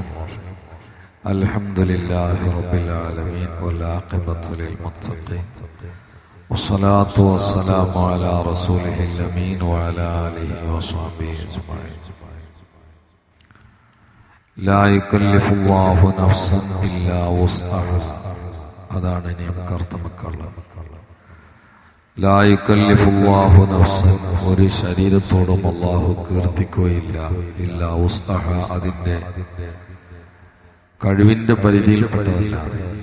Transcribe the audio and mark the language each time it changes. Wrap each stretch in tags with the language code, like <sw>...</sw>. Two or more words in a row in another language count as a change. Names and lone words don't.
<ar>الحمد لله رب العالمين والعاقبة للمتقين والصلاة والسلام على رسوله الأمين وعلى آله وصحبه أجمعين. لا يكلف الله نفسا إلا وسعها.</ar> <ml>അതാണ് ഇനി നമുക്ക് അർത്ഥമാക്കാനുള്ളത്.</ml> <ar>لا يكلف الله نفسا,</ar> <ml>ഒരു ശരീരത്തോടും അല്ലാഹു കീർത്തിക്കുകയില്ല</ml> <ar>إلا وسعها,</ar> <ml>അതിന്റെ കഴിവിന്റെ പരിധിയിൽപ്പെട്ടതല്ലാതെ.</ml>